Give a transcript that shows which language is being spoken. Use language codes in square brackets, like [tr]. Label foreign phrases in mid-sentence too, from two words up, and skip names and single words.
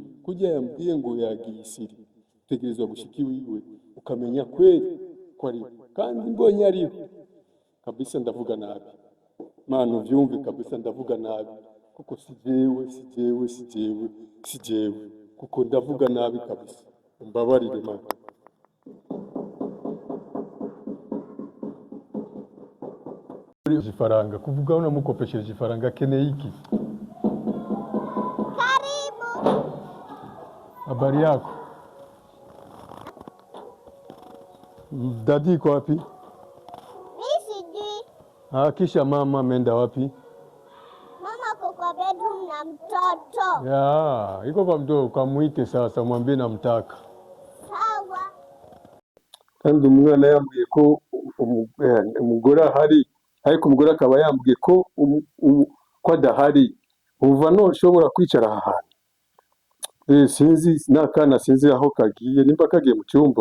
[rn] kujya yambwiye ngo yagiye isiri utegerezwa gushika iwiwe ukamenya kweli ko ari kandi mbonye ariho kabisa ndavuga nabi mana uvyumve kabisa ndavuga nabi kuko si jewe kuko ndavuga nabi kabisa, mbabarire mana. [rw] Ifaranga kuvuga unamukopesheje ifaranga akeneye iki? [sw] Karibu. Habari yako? Dadi iko wapi? Mimi sijui. Kisha mama ameenda wapi? Mama ako kwa bedroom na mtoto. Ya, iko kwa mtoto, kamuite sasa mwambie namtaka. Sawa. [rw] Kandi umwana yambwiye ko umugore ahari, ariko umugore akaba yambwiye ko ko adahari. Uva no ushobora kwicara aha hantu. Sinzi nakana, sinzi aho kagiye, nimba kagiye mu cyumba.